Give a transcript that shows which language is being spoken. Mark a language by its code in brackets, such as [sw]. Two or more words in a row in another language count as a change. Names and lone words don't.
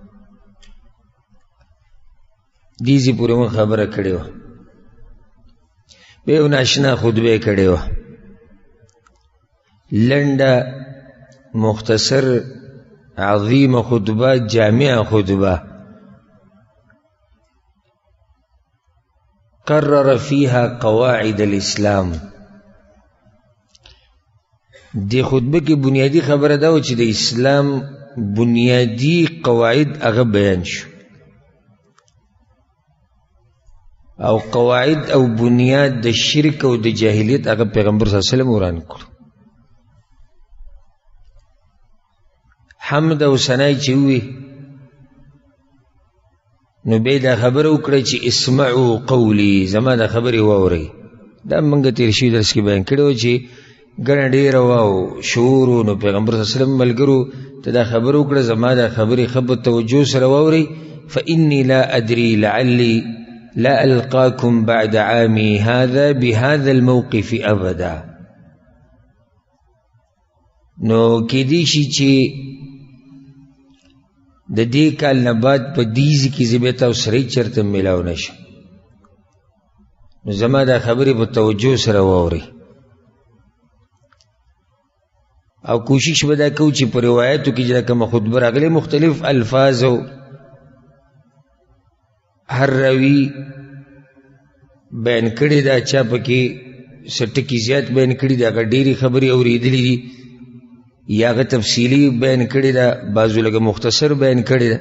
[ps] دې ځای پورې مو خبره کړې وه، بیا یو ناشنا خطبه یې کړې وه، لنډه مختصر عظیمه خطبه، جامعه خطبه. [ar] قرر فيها قواعد الاسلام. [ps] دی خطبه کې بنیادی خبره دا و چې د اسلام بنیادی قواعد هغه بیان شو او قواعد او بنیاد د شرک او د جاهلیت هغه پیغمبر صلی الله علیه وسلم وران کړو. حمد او ثنای چې وي نو بیا دا خبره وکړه چې [ar] اسمعوا قولی، [ps] زما دا خبرې واورئ. دا موږ تېر شوي درس کې بیان کړی و چې ګڼه ډېره وه او شعور و، نو پیغمبر صلی الله علیه وسلم ملګرو ته دا خبره وکړه زما دا خبرې ښه په توجه سره واورئ. [ar] فإني لا أدري لعلي لا ألقاكم بعد عامي هذا بهذا الموقف أبدا. [ps] نو کېدی شي چې د دې کال نه بعد په دیزی کې زه بیا تاسو سره چېرته میلاو نه شم، نو زما دا خبرې په توجه سره واورئ او کوشش به دا کوو چې په روایاتو کې چې کومه خطبه راغلې مختلف الفاظ او هر راوي بیان کړي دا چا پکې څه ټکي زیات بیان کړي دي، هغه ډېرې خبرې اورېدلې دي یا هغه تفصیلي بیان کړی ده، بعضو لږه مختصر بیان کړی ده.